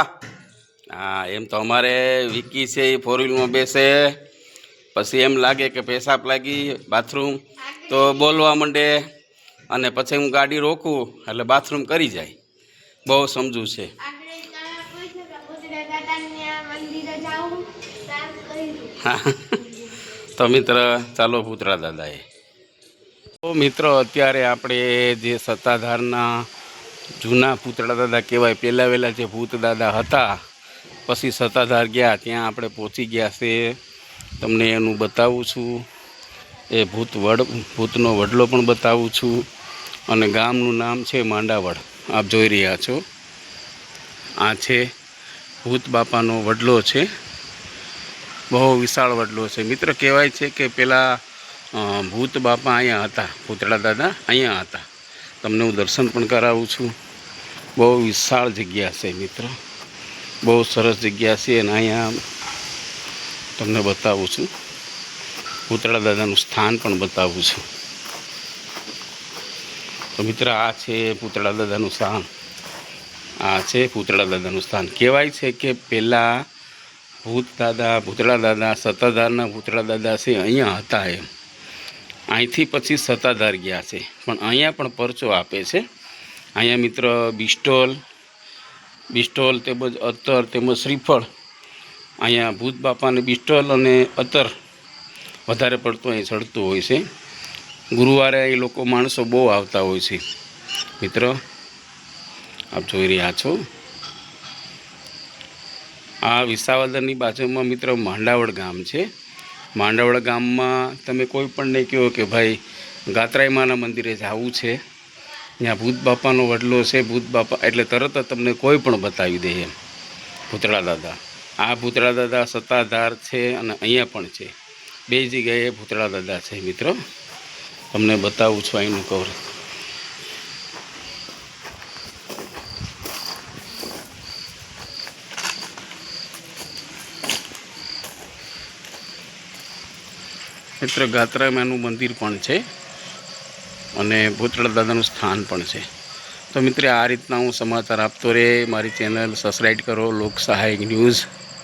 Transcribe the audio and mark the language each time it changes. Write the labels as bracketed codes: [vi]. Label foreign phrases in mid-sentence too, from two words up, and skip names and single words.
[gu] હા એમ તો અમારે વિકી સે [en] four wheel [gu] માં બેસે પછી એમ લાગે કે પેશાબ લાગી બાથરૂમ તો બોલવા મંડે અને પછી હું ગાડી રોકું એટલે બાથરૂમ કરી જાય। બહુ સમજુ છે। તો મિત્ર ચાલો ભૂતડા દાદાએ। તો મિત્ર અત્યારે આપણે જે સત્તાધારના જૂના ભૂતડા દાદા કહેવાય પહેલા વહેલા જે ભૂત દાદા હતા પછી સત્તાધાર ગયા ત્યાં આપણે પહોંચી ગયા છે। તમને એનું બતાવું છું। એ ભૂતનો વડલો પણ બતાવું છું અને ગામનું નામ છે માંડાવડ। આપ જોઈ રહ્યા છો આ છે ભૂત બાપાનો વડલો છે। બહુ વિશાળ વડલો છે। મિત્ર કહેવાય છે કે પેલા ભૂત બાપા અહીંયા હતા, ભૂતડા દાદા અહીંયા હતા। તમને હું દર્શન પણ કરાવું છું। બહુ વિશાળ જગ્યા છે મિત્ર, બહુ સરસ જગ્યા છે અને અહીંયા તમને બતાવું છું। ભૂતડા દાદાનું સ્થાન પણ બતાવું છું। તો મિત્ર આ છે ભૂતડા દાદાનું સ્થાન। આ છે ભૂતડા દાદાનું સ્થાન। કહેવાય છે કે પેલા ભૂતડા દાદા સત્તાધારના ભૂતડા દાદા છે અહીંયા હતા। एम અહીંથી પછી સત્તાધાર ગયા છે પણ અહીંયા પણ પરચો આપે છે। અહીંયા મિત્ર બિસ્ટોલ તેમજ અત્તર તેમજ શ્રીફળ અહીંયા ભૂત બાપાને બિસ્ટોલ અને અત્તર વધારે પડતું અહીં ચડતું હોય છે। ગુરુવારે અહીં લોકો માણસો બહુ આવતા હોય છે। મિત્ર આપ જોઈ રહ્યા છો આ વિસાવદરની બાજુમાં મિત્ર માંડાવડ ગામ છે। માંડાવડ ગામ માં તમે કોઈપણને કહો કે ભાઈ ગાત્રાઈમાના મંદિરે જાવું છે, ત્યાં ભૂત બાપાનો વડલો છે, ભૂત બાપા એટલે તરત તમને કોઈ પણ બતાવી દે એમ। ભૂતડા દાદા આ ભૂતડા દાદા સત્તાધાર છે અને અહીંયા પણ છે। બે જગ્યાએ ભૂતડા દાદા છે। મિત્ર તમને બતાવું છું અહીંનું કવર। મિત્ર ગાત્રાઈમાનું મંદિર પણ છે અને ભૂતડા દાદાનું સ્થાન પણ છે। તો મિત્ર આ રીતના હું સમાચાર આપતો રહે। મારી ચેનલ સબ્સ્ક્રાઇબ કરો લોક સહાયક ન્યૂઝ।